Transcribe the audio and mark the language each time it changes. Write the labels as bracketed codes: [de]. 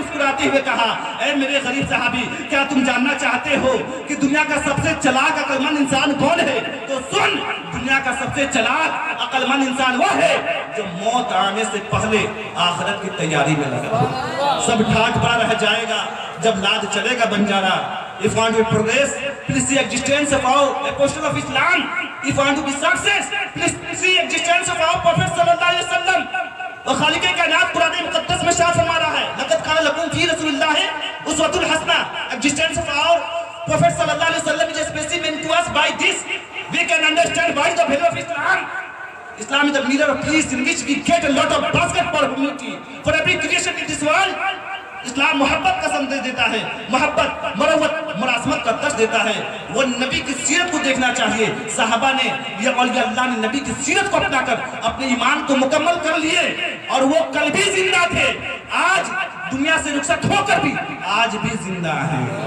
[hi] मुस्कुराते हुए कहा, ऐ मेरे गरीब साहबी, क्या तुम जानना चाहते हो कि दुनिया का सबसे चालाक अक्लमंद इंसान कौन है? तो सुन, दुनिया का सबसे चालाक अक्लमंद इंसान वो है जो मौत आने से पहले आखिरत की तैयारी में लगा। सब ठाट पड़ा रह जाएगा जब लाद चलेगा Banjara. [en] If you want to progress, please see existence of our apostle of Islam. If you want to be success, please see existence of our Prophet sallallahu alaihi wasallam. [hi] और खालिक कायनात कुरान मुकद्दस में शाह फरमा रहा है, [ar] लक़द कान लकुम फी रसूलिल्लाहि उस्वतुन हसना। [en] Existence of our Prophet sallallahu alaihi wasallam is a specimen to us. By this we can understand what is the value of Islam. Islam is the mirror of peace in which we get a lot of basket for humanity, for every creation in this world. [hi] इस्लाम मोहब्बत का संदेश देता है, मोहब्बत, मरवत, मरासमत का दर्श देता है। वो नबी की सीरत को देखना चाहिए। साहबा ने या औलिया अल्लाह ने नबी की सीरत को अपनाकर अपने ईमान को मुकम्मल कर लिए और वो कल भी जिंदा थे, आज दुनिया से रुखसत होकर भी आज भी जिंदा है।